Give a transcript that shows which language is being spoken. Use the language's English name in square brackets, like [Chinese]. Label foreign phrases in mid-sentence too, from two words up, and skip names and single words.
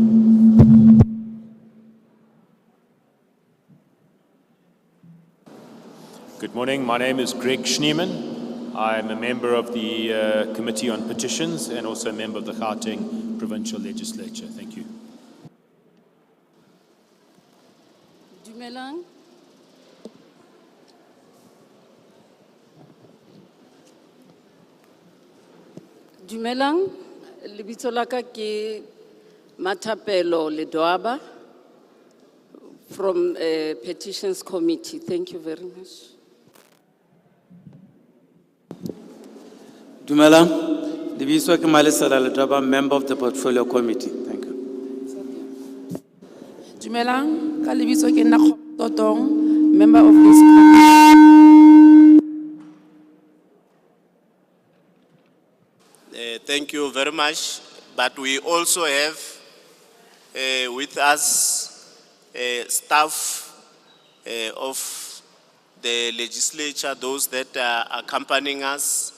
[English] Good morning. My name is Greg Schneeman. I'm a member of the Committee on Petitions and also a member of the Gauteng Provincial Legislature. Thank you. Dumelang. Dumelang. [Southern Sotho] Lebitso la ka ke Mathapelo Ledwaba [English] from Petitions Committee. Thank you very much. [Southern Sotho] Dumelang, lebitso ke Malesela Ledwaba, [English] member of the Portfolio Committee. Thank you. [Southern Sotho] Dumelang, ka lebitso ke nna Totong, [English] member of this Thank you very much. But we also have with us staff of the legislature, those that are accompanying us.